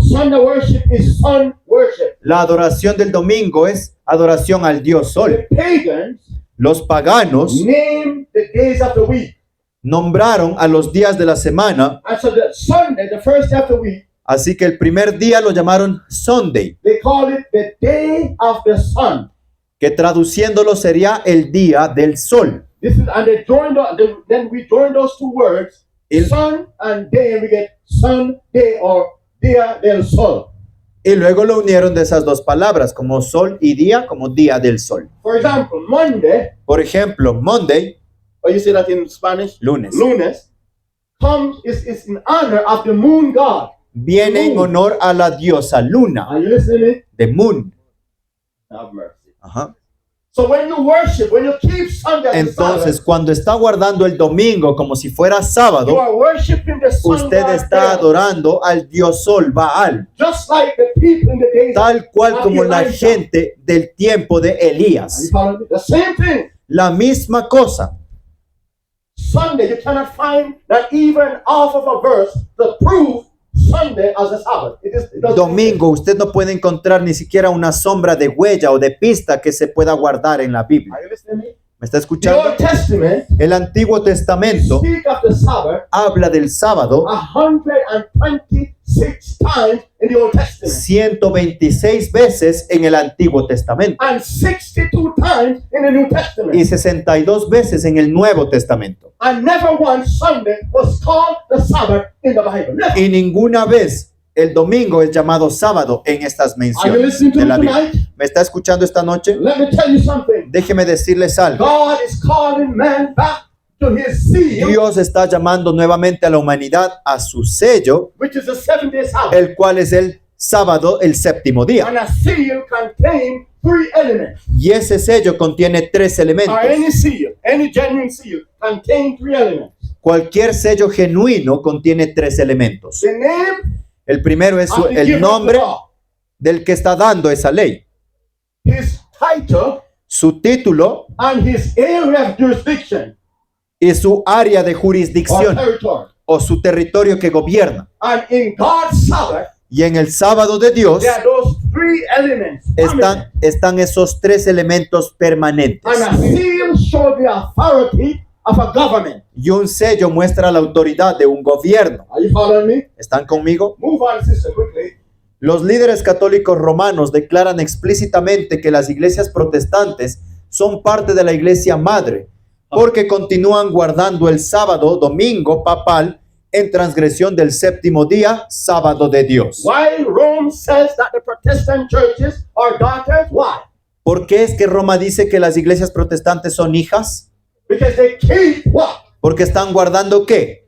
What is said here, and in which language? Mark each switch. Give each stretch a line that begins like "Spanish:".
English: Sunday worship is sun worship.
Spanish: La adoración del domingo es adoración al Dios Sol.
English: The pagans
Spanish: Los paganos
English: name the days of the week.
Spanish: nombraron a los días de la semana,
English: And so the Sunday, the first day of the week,
Spanish: así que el primer día lo llamaron Sunday,
English: they call it the day of the sun.
Spanish: que traduciéndolo sería el día del sol.
English: This is, and then we join those two words El sun and day, we get sun, day, or
Spanish: día del sol. Y luego lo unieron de esas dos palabras, como sol y día, como día del sol.
English: For example, Monday,
Spanish: Por ejemplo, Monday,
English: or you say that in Spanish,
Spanish: lunes,
English: lunes, is in honor of the moon god.
Spanish: viene en honor a la diosa luna,
English: Are you listening?
Spanish: de Moon.
English: Have mercy.
Spanish: Ajá.
English: So when you worship, when you keep Sunday as a
Spanish: Entonces,
English: Sabbath,
Spanish: cuando está guardando el domingo como si fuera
English: you
Spanish: sábado,
English: are worshiping the sun
Spanish: usted
English: god
Spanish: está
English: there,
Spanish: adorando al dios sol, Baal,
English: just like the people in the days.
Spanish: tal cual como la gente del tiempo de
English: Are you
Spanish: Elías.
English: following me? The same thing.
Spanish: La misma cosa.
English: Sunday, you cannot find not even half of a verse to prove Sunday as a Sabbath. It doesn't
Spanish: Domingo, usted no puede encontrar ni siquiera una sombra de huella o de pista que se pueda guardar en la Biblia.
English: Are you listening to me?
Spanish: ¿Me está
English: The
Spanish: escuchando?
English: Old Testament
Spanish: El Antiguo Testamento
English: speak of the Sabbath
Spanish: habla del sábado
English: 126 times in the Old Testament
Spanish: 126 veces en el Antiguo Testamento
English: and 62 times in the New Testament.
Spanish: y 62 veces en el Nuevo Testamento.
English: And never once Sunday was called the Sabbath in the Bible. Never.
Spanish: Y ninguna vez el domingo es llamado sábado en estas
English: Are you
Spanish: menciones
English: listening to
Spanish: de
English: me
Spanish: la Biblia.
English: tonight?
Spanish: ¿Me está escuchando esta noche?
English: Let me tell you something.
Spanish: Déjeme decirles algo.
English: God is calling man back to his seal,
Spanish: Dios está llamando nuevamente a la humanidad a su sello,
English: which is the 7-day Sabbath.
Spanish: el cual es el sábado, el séptimo día.
English: And a seal contains 3 elements.
Spanish: Y ese sello contiene 3 elementos.
English: Or any seal, any genuine seal, contains 3 elements.
Spanish: Cualquier sello genuino contiene 3 elementos.
English: The name
Spanish: El primero es
English: of the
Spanish: el
English: giver of the
Spanish: nombre
English: law,
Spanish: del que está dando esa ley,
English: his title,
Spanish: su título
English: and his area of jurisdiction
Spanish: y su área de
English: or
Spanish: jurisdicción
English: territory.
Spanish: o su territorio que gobierna.
English: And in God's Sabbath,
Spanish: Y en el sábado de Dios
English: there are those 3 elements.
Spanish: están esos 3 elementos permanentes.
English: And a seal shows the authority of a government.
Spanish: Y un sello muestra la autoridad de un gobierno.
English: Are you following me?
Spanish: ¿Están conmigo?
English: Move on, sister, quickly.
Spanish: Los líderes católicos romanos declaran explícitamente que las iglesias protestantes son parte de la iglesia madre, porque continúan guardando el sábado, domingo papal, en transgresión del séptimo día, sábado de Dios.
English: Why Rome says that the Protestant churches are daughters? Why?
Spanish: ¿Por qué es que Roma dice que las iglesias protestantes son hijas?
English: Because they keep what?
Spanish: Porque están guardando ¿qué?